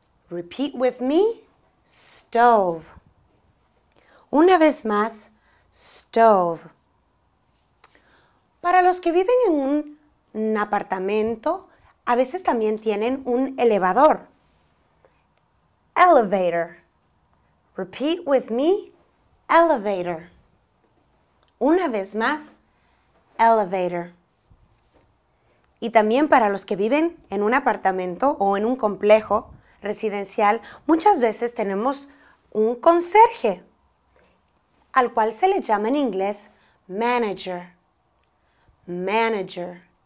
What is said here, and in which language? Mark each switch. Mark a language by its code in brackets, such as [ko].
[en] Repeat with me, stove. [es] Una vez más, [en] stove. [es] Para los que viven en un apartamento, a veces también tienen un elevador. [en] Elevator. Repeat with me, elevator. [es] Una vez más, elevator. Y también para los que viven en un apartamento o en un complejo residencial, muchas veces tenemos un conserje, al cual se le llama en inglés manager. Manager.